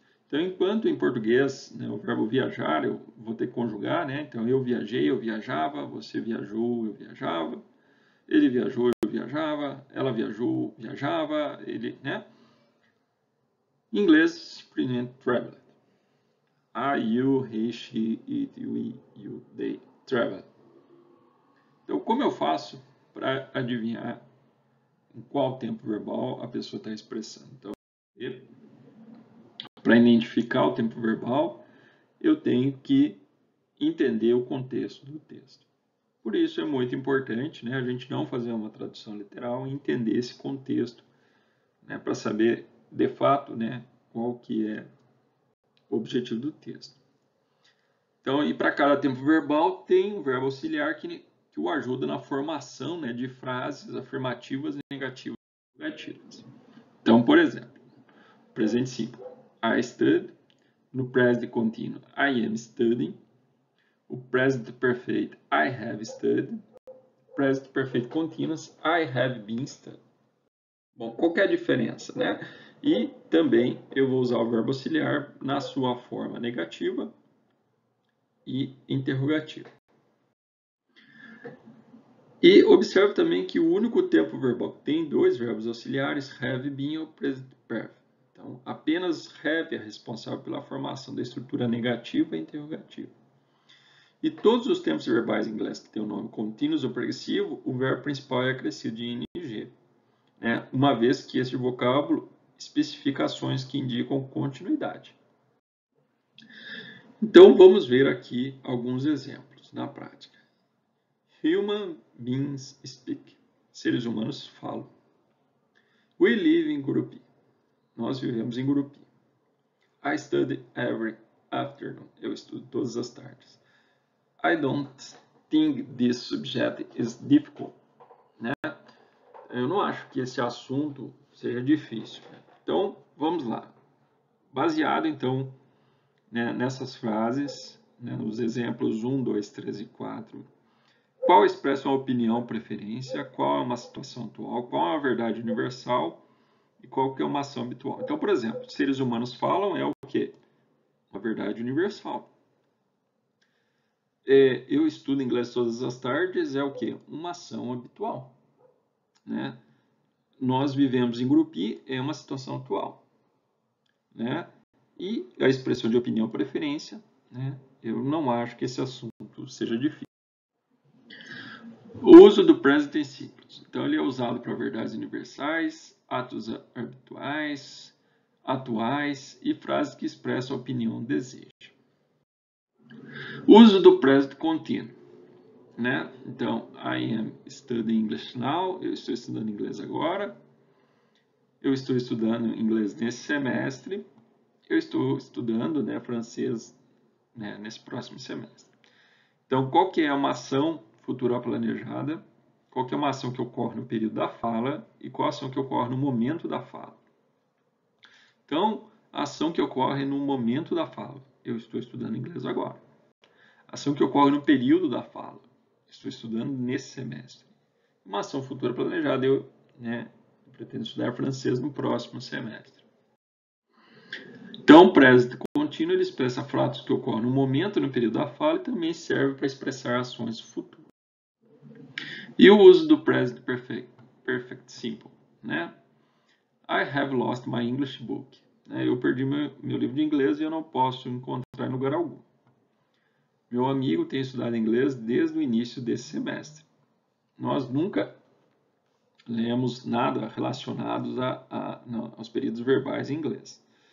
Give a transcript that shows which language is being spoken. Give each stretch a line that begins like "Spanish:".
Portuguese: Então, enquanto em português, né, o verbo viajar, eu vou ter que conjugar, né? Então, eu viajei, eu viajava, você viajou, eu viajava, ele viajou, eu viajava, ela viajou, viajava, ele, né? Em inglês, simplesmente traveled.
English: I, you, he, she, it, we, you, they, traveled.
Portuguese: Então, como eu faço para adivinhar em qual tempo verbal a pessoa está expressando? Então, para identificar o tempo verbal, eu tenho que entender o contexto do texto. Por isso é muito importante, né, a gente não fazer uma tradução literal e entender esse contexto, né, para saber de fato, né, qual que é o objetivo do texto. Então, e para cada tempo verbal tem um verbo auxiliar que o ajuda na formação, né, de frases afirmativas e negativas. Então, por exemplo, presente simples,
English: I studied.
Portuguese: No presente contínuo,
English: I am studying. O present perfeito, I have studied. Present perfeito continuous, I have been studying.
Portuguese: Bom, qual que é a diferença, né? E também eu vou usar o verbo auxiliar na sua forma negativa e interrogativa. E observe também que o único tempo verbal que tem dois verbos auxiliares, have been e o present perfect. Então, apenas have é responsável pela formação da estrutura negativa e interrogativa. E todos os tempos verbais em inglês que tem o nome contínuo ou progressivo, o verbo principal é acrescido de ing, né? Uma vez que esse vocábulo especifica ações que indicam continuidade. Então, vamos ver aqui alguns exemplos na prática.
English: Human beings speak.
Portuguese: Seres humanos falam.
English: We live in Gurupi.
Portuguese: Nós vivemos em grupo.
English: I study every afternoon.
Portuguese: Eu estudo todas as tardes.
English: I don't think this subject is difficult.
Portuguese: Né? Eu não acho que esse assunto seja difícil. Então, vamos lá. Baseado, então, né, nessas frases, né, nos exemplos 1, 2, 3 e 4, qual expressa uma opinião, preferência, qual é uma situação atual, qual é a verdade universal e qual que é uma ação habitual. Então, por exemplo, seres humanos falam é o quê? Uma verdade universal. Eu estudo inglês todas as tardes é o quê? Uma ação habitual. Né? Nós vivemos em grupo é uma situação atual. Né? E a expressão de opinião, preferência, né? Eu não acho que esse assunto seja difícil. O uso do present simple. Então, ele é usado para verdades universais, atos habituais, atuais e frases que expressam a opinião ou desejo. O uso do present contínuo. Né?
English: Então, I am studying English now.
Portuguese: Eu estou estudando inglês agora. Eu estou estudando inglês nesse semestre. Eu estou estudando, né, francês, né, nesse próximo semestre. Então, qual que é uma ação futura planejada? Qual que é uma ação que ocorre no período da fala e qual a ação que ocorre no momento da fala? Então, a ação que ocorre no momento da fala. Eu estou estudando inglês agora. A ação que ocorre no período da fala. Estou estudando nesse semestre. Uma ação futura planejada. Eu pretendo estudar francês no próximo semestre. Então, o present contínuo ele expressa fatos que ocorrem no momento, no período da fala e também serve para expressar ações futuras. E o uso do present perfect simple, né?
English: I have lost my English book.
Portuguese: Eu perdi meu livro de inglês e eu não posso encontrar em lugar algum. Meu amigo tem estudado inglês desde o início desse semestre. Nós nunca lemos nada relacionado aos períodos verbais em inglês.